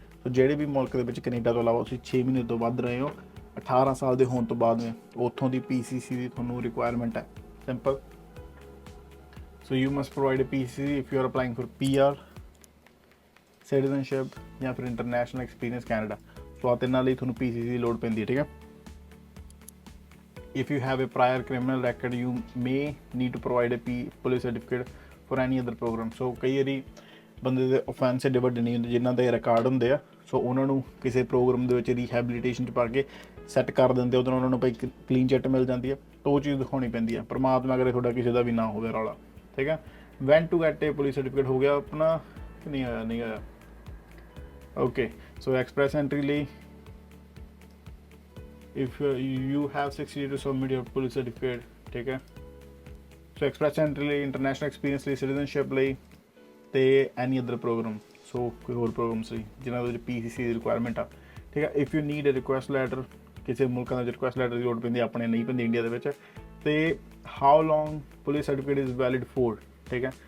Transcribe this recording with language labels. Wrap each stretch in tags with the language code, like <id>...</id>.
<pa>ਸੋ ਜਿਹੜੇ ਵੀ ਮੁਲਕ ਦੇ ਵਿੱਚ ਕੈਨੇਡਾ ਤੋਂ ਇਲਾਵਾ ਤੁਸੀਂ 6 ਮਹੀਨੇ ਤੋਂ ਵੱਧ ਰਹੇ ਹੋ 18 ਸਾਲ ਦੇ ਹੋਣ ਤੋਂ ਬਾਅਦ ਉੱਥੋਂ ਦੀ ਪੀਸੀਸੀ ਦੀ ਤੁਹਾਨੂੰ ਰਿਕੁਆਇਰਮੈਂਟ ਹੈ, simple.</pa> <en>so you must provide a PCC if you are applying for PR, citizenship</en> <pa>ਜਾਂ ਫਿਰ</pa> <en>International experience Canada.</en> <pa>ਸੋ ਆ ਤਿੰਨਾਂ ਲਈ ਤੁਹਾਨੂੰ ਪੀਸੀਸੀ ਦੀ ਲੋੜ ਪੈਂਦੀ ਹੈ, ਠੀਕ ਹੈ।</pa> <en>If you have a prior criminal record, you may need to provide a police certificate for any other program।</en> <pa>So ਕਈ ਵਾਰੀ ਬੰਦੇ ਦੇ offense ਏਡੇ ਵੱਡੇ ਨਹੀਂ ਹੁੰਦੇ, ਜਿਨ੍ਹਾਂ ਦੇ ਰਿਕਾਰਡ ਹੁੰਦੇ ਆ, ਸੋ ਉਹਨਾਂ ਨੂੰ ਕਿਸੇ ਪ੍ਰੋਗਰਾਮ ਦੇ ਵਿੱਚ ਰੀਹੈਬਿਲਿਟੇਸ਼ਨ 'ਚ ਪਾ ਕੇ ਸੈੱਟ ਕਰ ਦਿੰਦੇ, ਉਹਦੇ ਨਾਲ ਉਹਨਾਂ ਨੂੰ ਭਾਈ ਕਲੀਨ ਚਿੱਟ ਮਿਲ ਜਾਂਦੀ ਹੈ। ਤਾਂ ਉਹ ਚੀਜ਼ ਦਿਖਾਉਣੀ ਪੈਂਦੀ ਹੈ। ਪਰਮਾਤਮਾ ਕਰੇ ਤੁਹਾਡਾ ਕਿਸੇ ਦਾ ਵੀ ਨਾ ਹੋਵੇ ਰੌਲਾ, ਠੀਕ ਹੈ।</pa> <en>when to get a police certificate</en> <pa>ਹੋ ਗਿਆ ਆਪਣਾ ਕਿ ਨਹੀਂ ਹੋਇਆ ਓਕੇ। ਸੋ ਐਕਸਪ੍ਰੈਸ ਐਂਟਰੀ ਲਈ</pa> <en>if you have 60 days to submit your police certificate,</en> <pa>ਠੀਕ ਹੈ। ਸੋ ਐਕਸਪ੍ਰੈਸ ਐਂਟਰੀ ਲਈ, ਇੰਟਰਨੈਸ਼ਨਲ ਐਕਸਪੀਰੀਅੰਸ ਲਈ, ਸਿਟੀਜ਼ਨਸ਼ਿਪ ਲਈ ਤੇ ਐਨੀ ਅਦਰ ਪ੍ਰੋਗਰਾਮ, ਸੋ ਕੋਈ ਹੋਰ ਪ੍ਰੋਗਰਾਮਸ ਲਈ ਜਿਨ੍ਹਾਂ ਦੇ ਵਿੱਚ ਪੀਸੀਸੀ ਦੀ ਰਿਕੁਆਇਰਮੈਂਟ ਆ, ਠੀਕ ਹੈ।</pa> <en>if you need a request letter,</en> <pa>ਕਿਸੇ ਮੁਲਕਾਂ ਦੇ ਵਿੱਚ ਰਿਕੁਐਸਟ ਲੈਟਰ ਦੀ ਲੋੜ ਪੈਂਦੀ, ਆਪਣੇ ਨਹੀਂ ਪੈਂਦੀ ਇੰਡੀਆ ਦੇ ਵਿੱਚ।</pa> <en>ਤੇ how long police certificate is valid for,</en> <pa>ਠੀਕ ਹੈ।</pa>